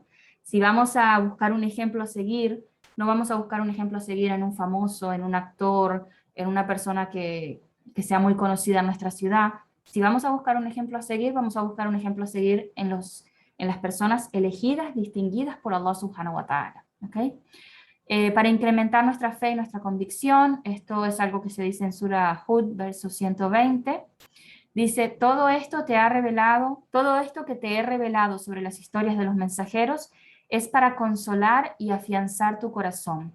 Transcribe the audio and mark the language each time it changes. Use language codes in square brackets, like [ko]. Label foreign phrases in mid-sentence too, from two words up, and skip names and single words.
[es] Si vamos a buscar un ejemplo a seguir, no vamos a buscar un ejemplo a seguir en un famoso, en un actor, en una persona que sea muy conocida en nuestra ciudad. Si vamos a buscar un ejemplo a seguir, vamos a buscar un ejemplo a seguir en las personas elegidas, distinguidas por Allah [ar] سبحانه وتعالى. [es] ¿Okay? Para incrementar nuestra fe y nuestra convicción, esto es algo que se dice en Surah Hud, verso 120. Dice, todo esto que te he revelado sobre las historias de los mensajeros es para consolar y afianzar tu corazón.